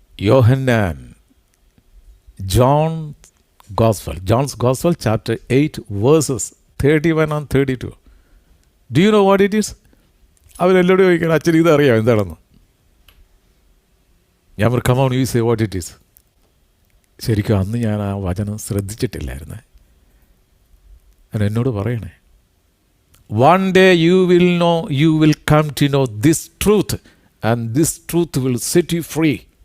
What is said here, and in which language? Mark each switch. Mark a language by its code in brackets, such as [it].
[en] Yohannan John's Gospel chapter 8 verses 31 and 32. Do you know what it is? [ml] അവരെല്ലോട് ചോദിക്കണം, അച്ഛൻ ഇതറിയാം എന്താണെന്ന്. ഞാൻ പറഞ്ഞു, [en] come on, you say what it is. [ml] ശരിക്കും അന്ന് ഞാൻ ആ വചനം ശ്രദ്ധിച്ചിട്ടില്ലായിരുന്നു. എന്നോട് പറയണേ, [en] one day you will come to know this truth and this truth will set you free.